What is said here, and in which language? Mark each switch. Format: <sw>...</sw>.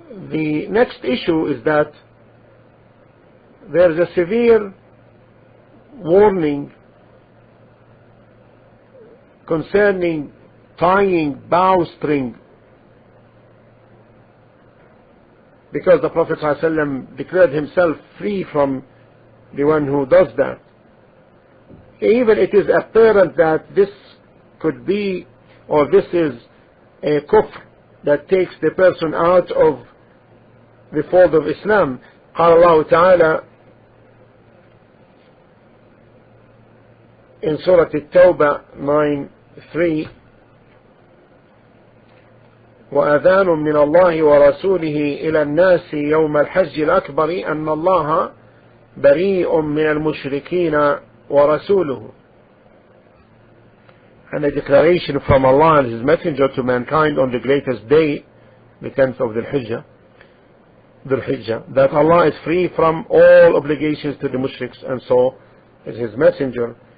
<en>The next issue is that there is a severe warning concerning tying bowstring, because the Prophet ﷺ declared himself free from the one who does that. Even it is apparent that this could be, or this is a kufr that takes the person out of the fold of Islam.</en> <ar>قال الله تعالى</ar> <en>in Surah At-Tawbah 9:3,</en> <ar>وأذان من الله ورسوله إلى الناس يوم الحج الأكبر أن الله بريء من المشركين ورسوله.</ar> <en>And a declaration from Allah and His Messenger to mankind on the greatest day, the 10th of Dhul Hijjah, that Allah is free from all obligations to the mushriks, and so is His Messenger.</en>